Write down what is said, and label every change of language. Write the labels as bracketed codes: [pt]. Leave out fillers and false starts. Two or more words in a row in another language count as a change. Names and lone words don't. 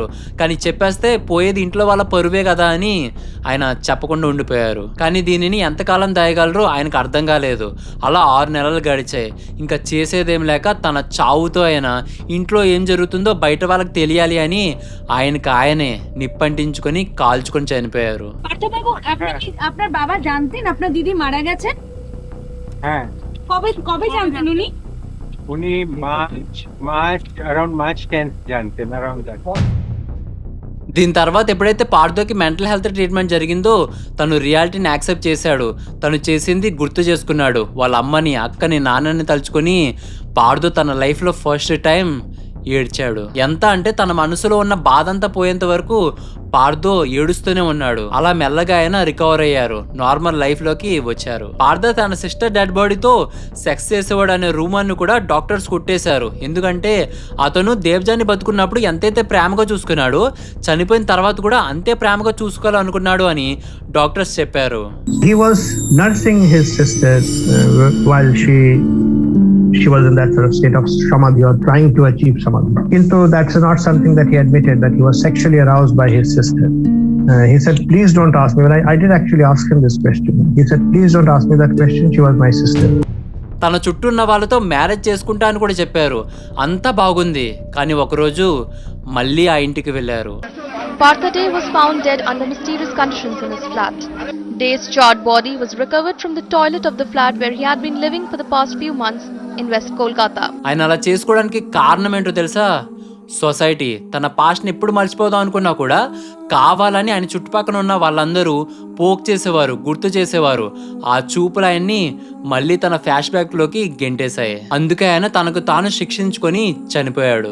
[te] కానీ చెప్పేస్తే పోయేది ఇంట్లో వాళ్ళ పరువే కదా అని ఆయన చెప్పకుండా ఉండిపోయారు. కానీ దీనిని ఎంతకాలం దాయగలరో ఆయనకు అర్థం కాలేదు. అలా 6 నెలలు గడిచాయి. ఇంకా చేసేదేం లేక తన చావుతో ఆయన ఇంట్లో ఏం జరుగుతుందో బయట వాళ్ళకి తెలియాలి అని ఆయనకు ఆయనే నిప్పంటించుకొని కాల్చుకొని చనిపోయారు. [bn] আপনার বাবা জানতেন আপনার দিদি মারা গেছেন? হ্যাঁ। কবে কবে জানতেন উনি? উনি মার্চ 10 জানতেন, [en] around that. [te] దీని తర్వాత ఎప్పుడైతే పార్దోకి [en] mental health treatment [te] జరిగిందో తను రియాలిటీని యాక్సెప్ట్ చేశాడు. తను చేసింది గుర్తు చేసుకున్నాడు. వాళ్ళ అమ్మని, అక్కని, నాన్నని తలుచుకొని పార్దో తన లైఫ్లో [en] first time [te] ఏడ్చాడు. ఎంత అంటే తన మనసులో ఉన్న బాధ అంతా పోయేంత వరకు పార్దో ఏడుస్తూనే ఉన్నాడు. అలా మెల్లగా ఆయన రికవర్ అయ్యారు, [en] normal life [te] లోకి వచ్చారు. పార్దో తన [en] sister dead bodyతో [te] సెక్స్ చేసేవాడు అనే రూమర్ని కూడా డాక్టర్స్ కొట్టేశారు. ఎందుకంటే అతను దేవజాని బతుకున్నప్పుడు ఎంతైతే ప్రేమగా చూసుకున్నాడో చనిపోయిన తర్వాత కూడా అంతే ప్రేమగా చూసుకోవాలనుకున్నాడు అని డాక్టర్స్ చెప్పారు. [en] He was nursing his sister while she was in that sort of state of samadhi or trying to achieve samadhi. Into that's not something that he admitted, that he was sexually aroused by his sister. He said, please don't ask me. When I did actually ask him this question. He said, please don't ask me that question. She was my sister. [te] తన చుట్టూ ఉన్న వాళ్ళతో మ్యారేజ్ చేసుకుంటా అని కూడా చెప్పారు. అంతా బాగుంది. కానీ ఒకరోజు మళ్ళీ ఆ ఇంటికి వెళ్ళారు. [en] Partha Dey was found dead under mysterious conditions in his flat. Dey's charred body was recovered from the toilet of the flat where he had been living for the past few months in West Kolkata. [te] ఆయన అలా చేసుకోవడానికి కారణం ఏంటో తెలుసా? సొసైటీ. తన పాస్ట్ని ఎప్పుడు మర్చిపోదాం అనుకున్నా కూడా కావాలని ఆయన చుట్టుపక్కల ఉన్న వాళ్ళందరూ పోక్ చేసేవారు, గుర్తు చేసేవారు. ఆ చూపులు ఆయన్ని మళ్ళీ తన [en] flash back [te] లోకి గెంటేశాయి. అందుకే ఆయన తనకు తాను శిక్షించుకొని చనిపోయాడు.